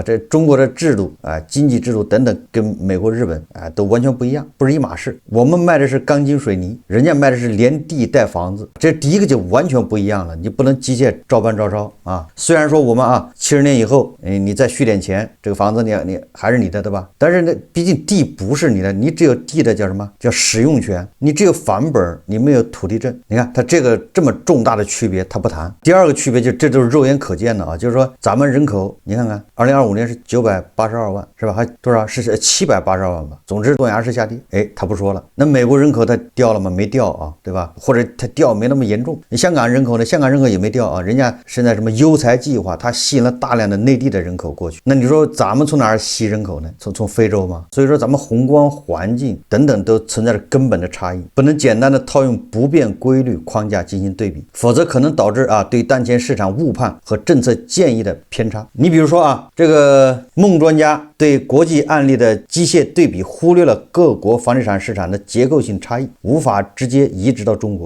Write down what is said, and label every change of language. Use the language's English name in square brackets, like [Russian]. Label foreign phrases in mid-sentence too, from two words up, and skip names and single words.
[Chinese] 這中國的制度啊、經濟制度等等，跟美國、日本啊都完全不一樣，不是一碼事。我們賣的是鋼筋水泥，人家賣的是連地帶房子，這第一個就完全不一樣了。你不能機械照搬照抄啊！雖然說我們70年以後，你再續點錢，這個房子你還是你的，對吧？但是呢，畢竟地不是你的，你只有地的叫什麼？叫使用權，你只有房本，你沒有土地證。你看它這個這麼重大的區別，它不談。第二個區別就這都是肉眼可見的啊，就是說咱們人口，你看看，2025年是982萬，是吧？還多少？是782万吧？總之断崖式下跌。哎，他不說了。那美國人口它掉了嗎？没掉啊，对吧？或者它掉沒那麼嚴重。你香港人口呢？香港人口也沒掉啊，人家現在什麼優才計劃，它吸引了大量的內地的人口過去。那你說咱們從哪兒吸人口呢？從非洲嗎？所以說咱們宏觀環境等等都存在着根本的差異，不能簡單的套用不变規律框架進行對比，否則可能導致對當前市場誤判和政策建議的偏差。你比如說這個孟專家對國際案例的機械對比，忽略了各國房地產市場的結構性差異，無法直接移植到中國。